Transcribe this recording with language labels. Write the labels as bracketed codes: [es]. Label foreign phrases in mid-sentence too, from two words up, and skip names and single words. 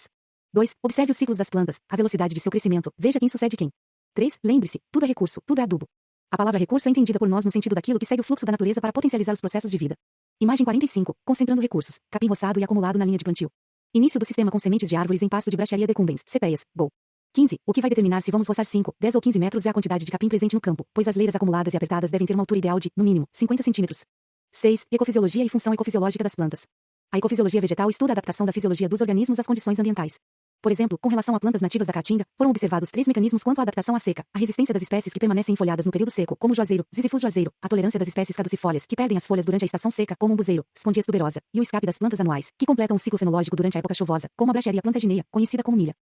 [pt] 2. Observe os ciclos das plantas, a velocidade de seu crescimento, veja quem sucede quem. 3. Lembre-se, tudo é recurso, tudo é adubo. A palavra recurso é entendida por nós no sentido daquilo que segue o fluxo da natureza para potencializar os processos de vida. Imagem 45. Concentrando recursos. Capim roçado e acumulado na linha de plantio. Início do sistema com sementes de árvores em pasto de brachiaria decumbens, cepeias, Go. 15. O que vai determinar se vamos roçar 5, 10 ou 15 metros é a quantidade de capim presente no campo, pois as leiras acumuladas e apertadas devem ter uma altura ideal de, no mínimo, 50 centímetros. 6. Ecofisiologia e função ecofisiológica das plantas. A ecofisiologia vegetal estuda a adaptação da fisiologia dos organismos às condições ambientais. Por exemplo, com relação a plantas nativas da caatinga, foram observados 3 mecanismos quanto à adaptação à seca: a resistência das espécies que permanecem enfolhadas no período seco, como o juazeiro, Ziziphus juazeiro, a tolerância das espécies caducifólias que perdem as folhas durante a estação seca, como o umbuzeiro, Spondias tuberosa, e o escape das plantas anuais, que completam o ciclo fenológico durante a época chuvosa, como a brachiaria plantagineia, conhecida como milha.